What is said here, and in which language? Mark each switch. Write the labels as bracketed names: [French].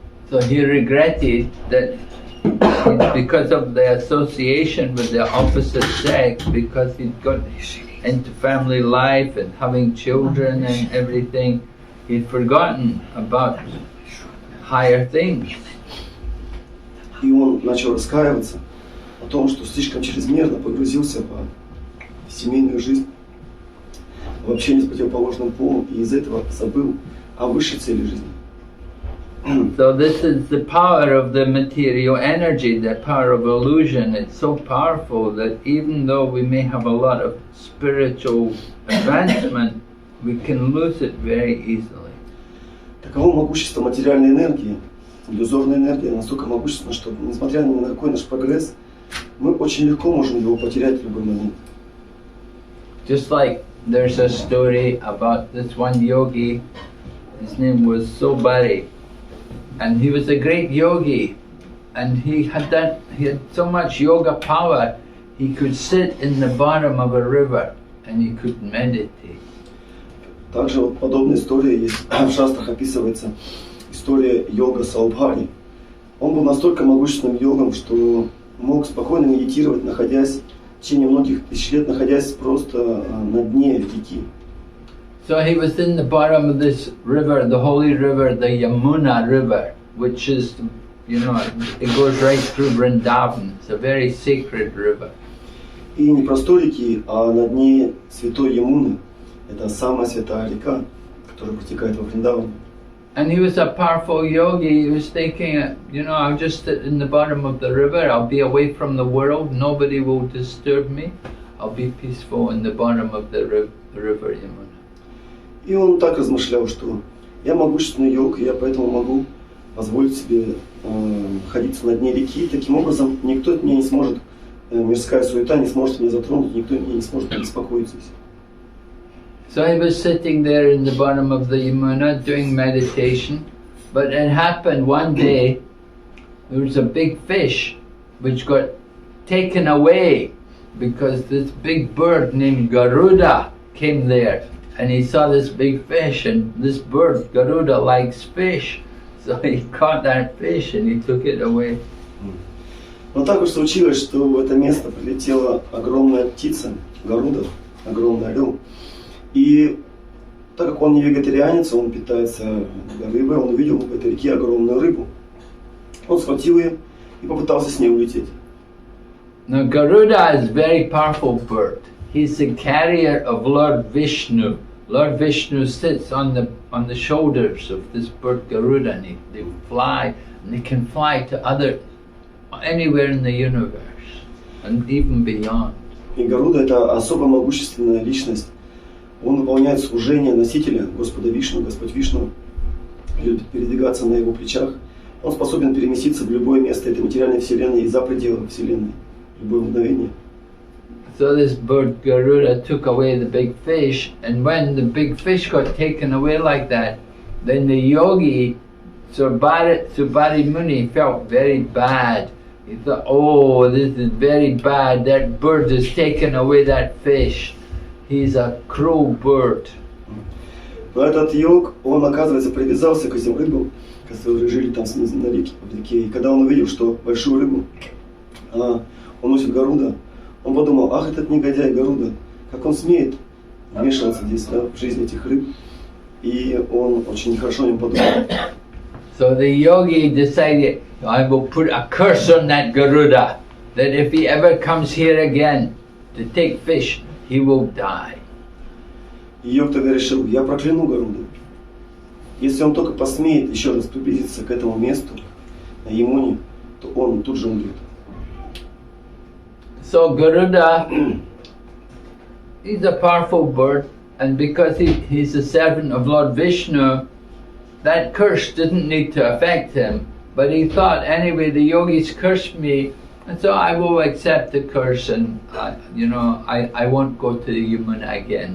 [English] So he regretted that because of the association with the opposite sex, because he'd got into family life and having children and everything, he'd forgotten about higher things. [Russian] И он начал раскаиваться о том, что слишком чрезмерно погрузился в семейную жизнь, в общение с противоположным полом, и из этого забыл о высшей цели жизни. [English] So this is the power of the material energy, the power of illusion. It's so powerful that even though we may have a lot of spiritual advancement, we can lose it very easily. [Russian] Таково могущество материальной энергии. Иллюзорная энергия настолько могущественна, что несмотря ни на какой наш прогресс, мы очень легко можем его потерять в любой момент. [English] Just like there's a story about this one yogi, his name was Sobari. And he was a great yogi, and he had so much yoga power, he could sit in the bottom of a river and he could meditate. [Russian] Также вот подобная история есть в шастрах, описывается история йога Саубхари. Он был настолько могущественным йогом, что мог спокойно медитировать, находясь в течение многих тысяч лет, находясь просто на дне реки. [English] So he was in the bottom of this river, the holy river, the Yamuna river, which is, it goes right through Vrindavan. It's a very sacred river. [Russian] И не простой реки, а на дне святой Ямуны. Это самая святая река, которая протекает во Вриндаване. [English] And he was a powerful yogi. He was thinking, I'll just sit in the bottom of the river. I'll be away from the world. Nobody will disturb me. I'll be peaceful in the bottom of the river Yamuna. [Russian] И он так размышлял, что я могущественный йог, и я поэтому могу позволить себе находиться на дне реки. И таким образом никто меня не сможет, мирская суета не сможет меня затронуть, никто меня не сможет беспокоить здесь. [English] So he was sitting there in the bottom of the Yamuna doing meditation, but it happened one day, there was a big fish which got taken away because this big bird named Garuda came there, and he saw this big fish, and this bird, Garuda, likes fish. So he caught that fish and he took it away. [Russian] Но так уж случилось, что в это место прилетела огромная птица, Гаруда, огромный орел. И так как он не вегетарианец, он питается рыбой, он увидел в этой реке огромную рыбу. Он схватил ее и попытался с ней улететь. [English] Now Garuda is a very powerful bird. He's the carrier of Lord Vishnu. Lord Vishnu sits on the shoulders of this bird Garuda, and they fly, and they can fly to anywhere in the universe, and even beyond. [Russian] И Гаруда — это особо могущественная личность. Он выполняет служение носителя Господа Вишну. Господь Вишну любит передвигаться на его плечах. Он способен переместиться в любое место этой материальной вселенной и за пределы вселенной, в любое мгновение. [English] So this bird Garuda took away the big fish, and when the big fish got taken away like that, then the yogi Subari Muni felt very bad. He thought, oh, this is very bad, that bird has taken away that fish. He's a cruel bird. [Russian] Но этот йог, он, оказывается, привязался к этим рыбам, которые жили там снизу на реке, в реке. И когда он увидел, что большую рыбу он носит Гаруда, он подумал, ах, этот негодяй Гаруда, как он смеет вмешиваться здесь, да, в жизнь этих рыб. И он очень нехорошо о нем подумал. [English] So the yogi decided, I will put a curse on that Garuda, that if he ever comes here again to take fish, he will die. [Russian] И йог тогда решил, я прокляну Гаруду. Если он только посмеет еще раз приблизиться к этому месту, на Ямуне, то он тут же умрет. [English] So Garuda, he's a powerful bird, and because he's a servant of Lord Vishnu, that curse didn't need to affect him. But he thought, anyway, the yogis cursed me, and so I will accept the curse, and I won't go to the Yamuna again.